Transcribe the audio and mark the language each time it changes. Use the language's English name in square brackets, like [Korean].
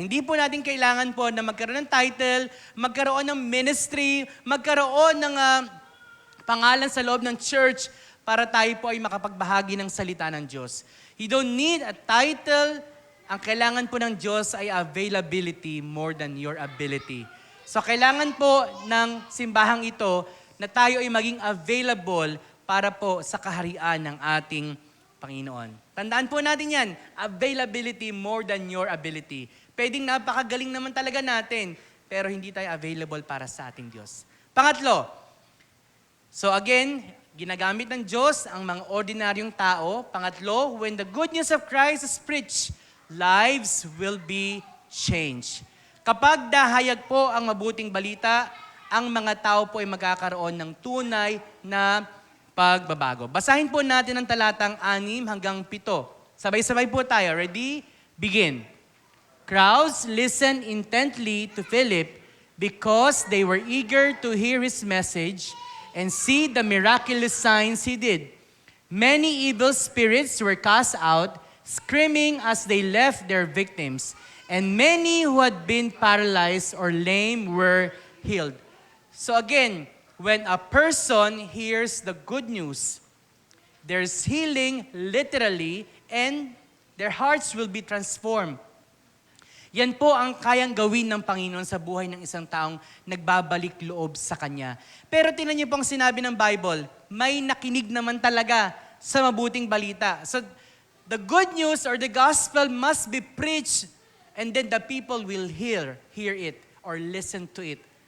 [Filipino] Hindi po natin kailangan po na magkaroon ng title, magkaroon ng ministry, magkaroon ng pangalan sa loob ng church para tayo po ay makapagbahagi ng salita ng Diyos. [English] You don't need a title. [Filipino] Ang kailangan po ng Diyos ay [English] availability more than your ability. [Filipino] So kailangan po ng simbahang ito na tayo ay maging available para po sa kaharian ng ating Panginoon. Tandaan po natin yan, [English] availability more than your ability. [Filipino] Pwedeng napakagaling naman talaga natin, pero hindi tayo available para sa ating Diyos. Pangatlo, so again, ginagamit ng Diyos ang mga ordinaryong tao. [English] Pangatlo, when the good news of Christ is preached, lives will be changed. [Filipino] Kapag dahayag po ang mabuting balita, ang mga tao po ay magkakaroon ng tunay na pagbabago. Basahin po natin ang talatang 6 hanggang 7. Sabay-sabay po tayo. [English] Ready? Begin. Crowds listened intently to Philip because they were eager to hear his message and see the miraculous signs he did. Many evil spirits were cast out, screaming as they left their victims, and many who had been paralyzed or lame were healed. So again, when a person hears the good news, there's healing literally and their hearts will be transformed. [Filipino] Yan po ang kayang gawin ng Panginoon sa buhay ng isang taong nagbabalik loob sa Kanya. Pero tingnan niyo po ang sinabi ng Bible, may nakinig naman talaga sa mabuting balita. [English] So the good news or the gospel must be preached and then the people will hear it or listen to it.